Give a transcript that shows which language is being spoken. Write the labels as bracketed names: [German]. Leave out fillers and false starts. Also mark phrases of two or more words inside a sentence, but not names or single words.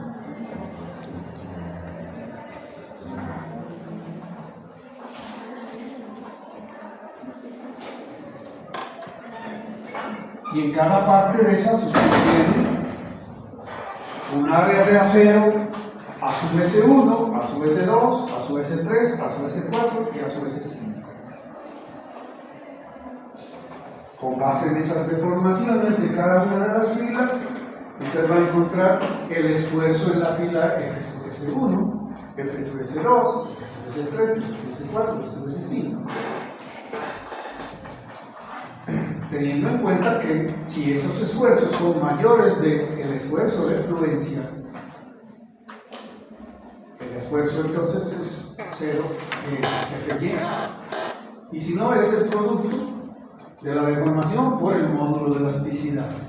[Spanish] Y en cada parte de esas usted tiene un área de acero a su S1, a su S2, a su S3, a su S4 y a su S5. Con base en esas deformaciones de cada una de las filas, usted va a encontrar el esfuerzo en la fila F sub S1, F sub S2, F sub S3, F sub S4, F sub S5. Teniendo en cuenta que si esos esfuerzos son mayores del esfuerzo de fluencia, el esfuerzo entonces es 0 FY. Y si no, es el producto de la deformación por el módulo de elasticidad.